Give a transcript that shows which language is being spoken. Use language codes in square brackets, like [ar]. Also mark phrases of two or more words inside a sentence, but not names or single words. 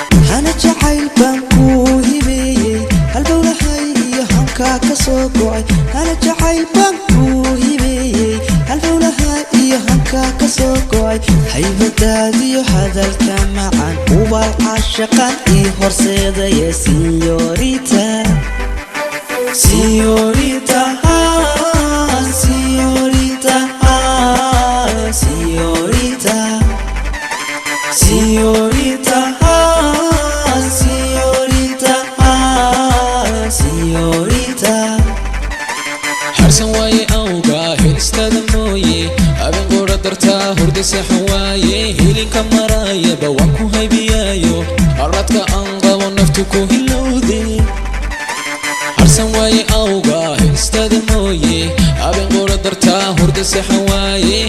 [so] Hana jacayl baan ku hibeeyey, hal dhowlahay iyo hanka ka soo go'ay. Hana jacayl baan ku hibeeyey, hal dhowlahay iyo hanka ka soo go'ay. Haybadaad iyo hadalka macaan, ubaal caashaqan ii horseedaya, [es] señorita. Señorita, ah, señorita, ah, señorita. Señorita, ah, señorita, ah, señorita. [so] Harsan waaye awga, helistada mooye. Habeen qura dartaa, hurda seexan waaye. Hilinka maraayaba waan ku haybiyaayo. Haradka aan qabo naftu ku hilowde. Harsan waaye awga, heestada mooye. Habeen qura dartaa, hurda seexan waaye.